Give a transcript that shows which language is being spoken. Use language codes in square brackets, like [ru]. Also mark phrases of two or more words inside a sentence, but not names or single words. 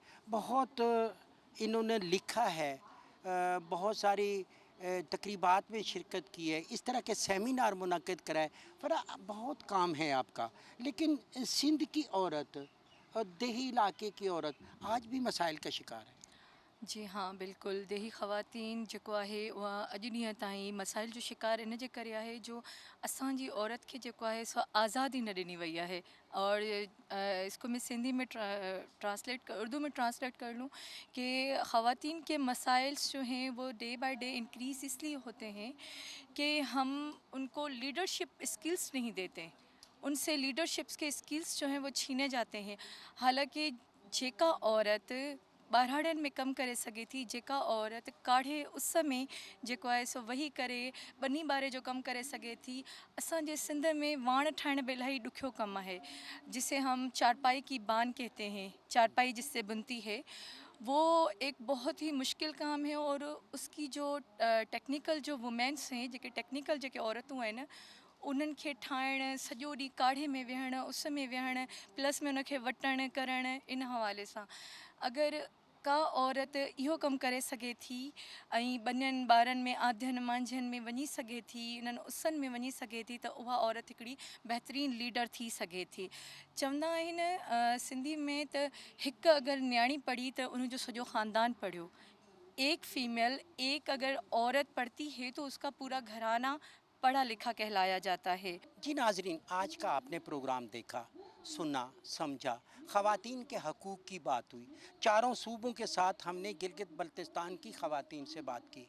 [ur] بہت انہوں نے لکھا ہے، بہت ساری تقریبات میں شرکت کی ہے، اس طرح کے سیمینار منعقد کرائے. فرح، بہت کام ہے آپ کا، لیکن سندھ کی عورت اور دیہی علاقے کی عورت آج بھی مسائل کا شکار ہے. جی ہاں، بالکل. [sd] देही ख़वातीन जेको आहे उहा अॼु ॾींहं ताईं मसाइल जो शिकार इन जे करे आहे जो असांजी औरत खे जेको आहे सो आज़ादी न ॾिनी वई आहे। [ur] اور اس کو میں سندھی میں اردو میں ٹرانسلیٹ کر لوں کہ خواتین کے مسائلز جو ہیں وہ [en] day by day increase [ur] اس لیے ہوتے ہیں کہ ہم ان کو [en] leadership skills [ur] نہیں دیتے، ان سے لیڈرشپس کے اسکلز جو ہیں وہ چھینے جاتے ہیں. [sd] हालांकि जेका औरत ॿारहाड़ियुनि में कमु करे सघे थी, जेका औरत काढ़े उस में जेको आहे सो वेही करे बनी ॿारे जो कमु करे सघे थी। असांजे सिंध में वाण ठाहिण बि इलाही ॾुखियो कमु आहे, [ur] جسے ہم چارپائی کی بان کہتے ہیں، چارپائی جس سے بنتی ہے، وہ ایک بہت ہی مشکل کام ہے. اور اس کی جو ٹیکنیکل جو ویمنز ہیں, [sd] जेके टेक्निकल जेके औरतूं आहिनि, उन्हनि खे ठाहिण, सॼो ॾींहुं काढ़े में विहण, उस में विहण, प्लस में उनखे वटण करण, इन हवाले सां अगरि का औरत इहो कमु करे सघे थी ऐं ॿनियनि ॿारनि में आधियुनि मांझियुनि में वञी सघे थी, इन्हनि उसन में वञी सघे थी, त उहा औरत हिकिड़ी बहितरीनु लीडर थी सघे थी। चवंदा आहिनि सिंधी में त हिकु अगरि न्याणी पढ़ी त उनजो सॼो ख़ानदान पढ़ियो। [ur] ایک فیمیل، ایک اگر عورت پڑھتی ہے تو اس کا پورا گھرانہ پڑھا لکھا کہلایا جاتا ہے. جی ناظرین، آج کا آپ نے پروگرام دیکھا، سنا، سمجھا، خواتین کے حقوق کی بات ہوئی. چاروں صوبوں کے ساتھ ہم نے گلگت بلتستان کی خواتین سے بات کی.